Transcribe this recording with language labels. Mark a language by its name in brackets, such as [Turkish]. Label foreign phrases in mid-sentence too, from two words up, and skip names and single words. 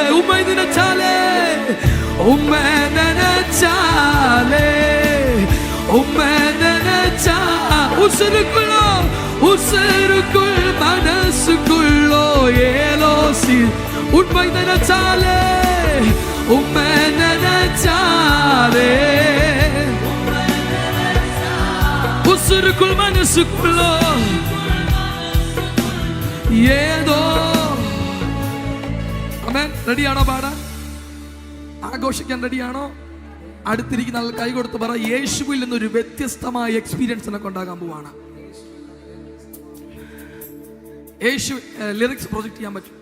[Tamil] உம்மை நினைச்சாலே உம்மை நினைச்சாலே உம்மை நினைச்சா உசுருக்குள் மனசுக்குள்ளோ ஏதோ உண்மை நினைச்சாலே உம்மை நினைச்சாலே உசுருக்குள் மனசுக்குள்ளோ ഏതോ. [Malayalam] ആമേൻ. റെഡിയാണോ പാടാൻ? ആഘോഷിക്കാൻ റെഡിയാണോ? അടുത്തിരിക്കുന്ന ആൾ കൈ കൊടുത്ത് പറ, യേശുവിൽ നിന്നൊരു വ്യത്യസ്തമായ എക്സ്പീരിയൻസ് എന്നെ കൊണ്ടാകാൻ പോവാണ്. യേശു ലിറിക്സ് പ്രൊജക്ട് ചെയ്യാൻ പറ്റും.